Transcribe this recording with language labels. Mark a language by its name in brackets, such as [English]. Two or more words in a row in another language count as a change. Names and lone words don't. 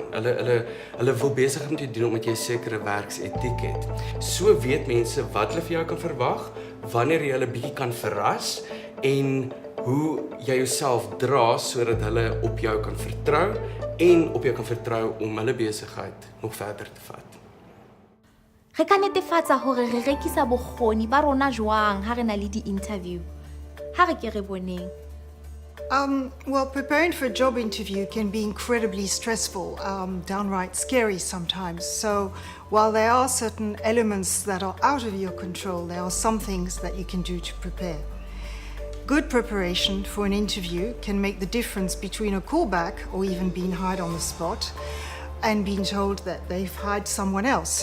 [Afrikaans] Hulle wil besig met jou doen omdat jy 'n sekere werksetiek het. So weet mense wat hulle vir jou kan verwag, wanneer jy hulle bietjie kan verras en hoe jy jouself dra sodat hulle op jou kan vertrou en op jou kan vertrou om hulle besigheid nog verder te vat. [Southern Sotho] Re ka netefatsa hore re rekisa bokgoni ba rona jwang ha re na le di-interview. Ha re ke re boneng. [English] Well, preparing for a job interview can be incredibly stressful, downright scary sometimes. So while there are certain elements that are out of your control, there are some things that you can do to prepare. Good preparation for an interview can make the difference between a callback or even being hired on the spot and being told that they've hired someone else.